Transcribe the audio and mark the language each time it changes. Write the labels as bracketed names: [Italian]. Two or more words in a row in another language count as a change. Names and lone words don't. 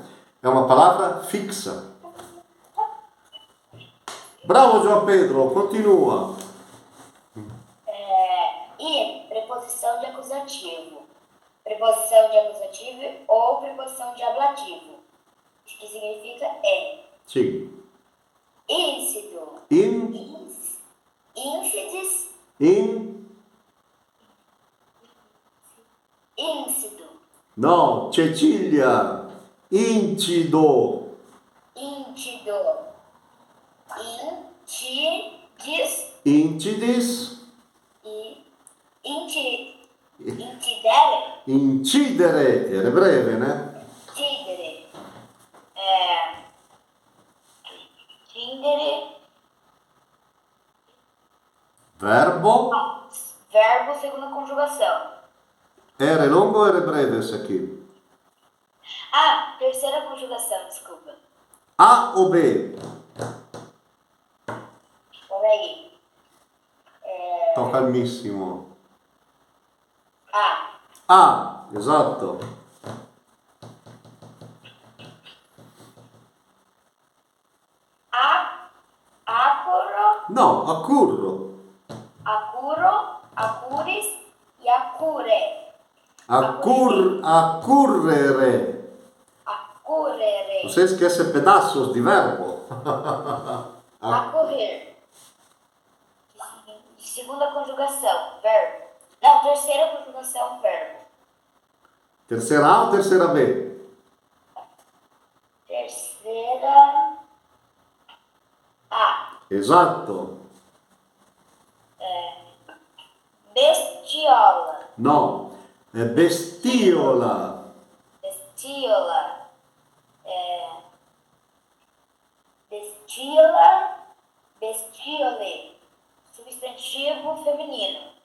[Portuguese] É uma palavra fixa. Bravo, João Pedro, continua. E, preposição de acusativo. preposição de acusativo ou preposição de ablativo, que significa em. [Italian] Sì. [Latin] Íncido. In, Íncides. in, Íncido. no, Cecilia, incido, Íntido. Intides. incidis, E intidere. incidere, [Portuguese] era breve, né? [Latin] Tindere. Tindere. [Portuguese] Verbo, Verbo segunda conjugação. era longo o era breve esse aqui? Ah, terceira conjugação, desculpa. A o B? Peraí. [Italian] Sto calmissimo. A. A, esatto. [Latin] Acoro, No, accurro. acuro, acuris e acure. Accurrere. Acurere. [Portuguese] Você esquece pedaços de verbo. Acorrer. Segunda conjugação, verbo. Não, terceira conjugação, verbo. Terceira A ou terceira B? Terceira. A. [Italian] Esatto. [Latin] Bestiola. [Italian] No, è bestiola. [Latin] Bestiola. Bestiola. Bestiole. [Portuguese] Substantivo feminino.